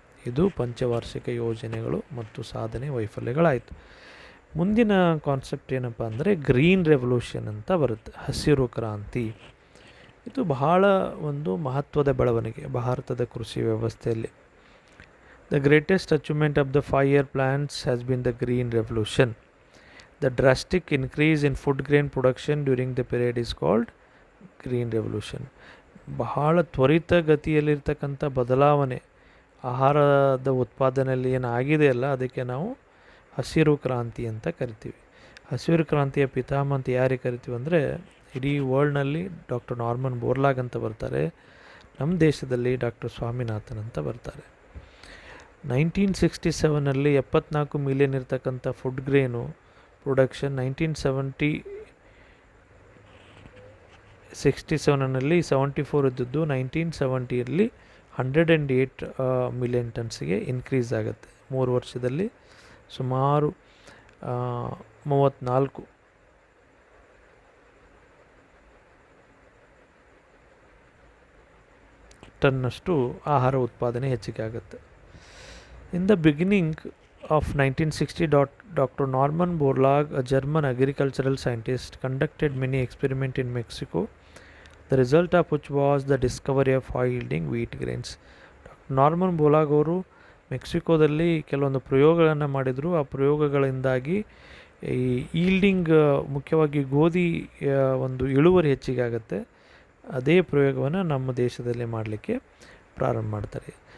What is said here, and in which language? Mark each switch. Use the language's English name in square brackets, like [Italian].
[Kannada] ಇದು ಪಂಚವಾರ್ಷಿಕ ಯೋಜನೆಗಳು ಮತ್ತು ಸಾಧನೆ ವೈಫಲ್ಯಗಳಾಯಿತು. ಮುಂದಿನ ಕಾನ್ಸೆಪ್ಟ್ ಏನಪ್ಪ ಅಂದರೆ ಗ್ರೀನ್ ರೆವಲ್ಯೂಷನ್ ಅಂತ ಬರುತ್ತೆ, ಹಸಿರು ಕ್ರಾಂತಿ. ಇದು ಬಹಳ ಒಂದು ಮಹತ್ವದ ಬೆಳವಣಿಗೆ ಭಾರತದ ಕೃಷಿ ವ್ಯವಸ್ಥೆಯಲ್ಲಿ. [English] The greatest achievement of the 5-year plans has been the green revolution. The drastic increase in food grain production during the period is called green revolution. [Kannada] ಬಹಳ ತ್ವರಿತಗತಿಯಲ್ಲಿರ್ತಕ್ಕಂಥ ಬದಲಾವಣೆ ಆಹಾರದ ಉತ್ಪಾದನೆಯಲ್ಲಿ ಏನಾಗಿದೆ ಅಲ್ಲ, ಅದಕ್ಕೆ ನಾವು ಹಸಿರು ಕ್ರಾಂತಿ ಅಂತ ಕರಿತೀವಿ. ಹಸಿರು ಕ್ರಾಂತಿಯ ಪಿತಾಮಹ ಅಂತ ಯಾರಿಗೆ ಕರಿತೀವಿ ಅಂದರೆ ಇಡೀ ವರ್ಲ್ಡ್ನಲ್ಲಿ ಡಾಕ್ಟರ್ ನಾರ್ಮನ್ ಬೋರ್ಲಾಗ್ ಅಂತ ಬರ್ತಾರೆ. ನಮ್ಮ ದೇಶದಲ್ಲಿ ಡಾಕ್ಟರ್ ಸ್ವಾಮಿನಾಥನ್ ಅಂತ ಬರ್ತಾರೆ. 1967ನಲ್ಲಿ 74 ಮಿಲಿಯನ್ ಇರ್ತಕ್ಕಂಥ ಫುಡ್ ಗ್ರೇನು ಪ್ರೊಡಕ್ಷನ್ 1970 67ನಲ್ಲಿ 74 ಇದ್ದದ್ದು 1970ಯಲ್ಲಿ 108 ಮಿಲಿಯನ್ ಟನ್ಸ್ಗೆ ಇನ್ಕ್ರೀಸ್ ಆಗುತ್ತೆ. 3 ವರ್ಷದಲ್ಲಿ ಸುಮಾರು 34 ಟನ್ನಷ್ಟು ಆಹಾರ ಉತ್ಪಾದನೆ ಹೆಚ್ಚಿಗೆ ಆಗುತ್ತೆ. [English] In the beginning of 1960, Dr. Norman Borlaug, a German agricultural scientist, conducted many experiments in Mexico, the result of which was the discovery of high-yielding wheat grains. [Kannada] Norman ಬೋಲಾಗ್ ಅವರು ಮೆಕ್ಸಿಕೋದಲ್ಲಿ ಕೆಲವೊಂದು ಪ್ರಯೋಗಗಳನ್ನು ಮಾಡಿದರು. ಆ ಪ್ರಯೋಗಗಳಿಂದಾಗಿ ಈ ಈಲ್ಡಿಂಗ್, ಮುಖ್ಯವಾಗಿ ಗೋಧಿ ಒಂದು ಇಳುವರಿ ಹೆಚ್ಚಿಗೆ ಆಗುತ್ತೆ. ಅದೇ ಪ್ರಯೋಗವನ್ನು ನಮ್ಮ ದೇಶದಲ್ಲಿ ಮಾಡಲಿಕ್ಕೆ ಪ್ರಾರಂಭ ಮಾಡ್ತಾರೆ.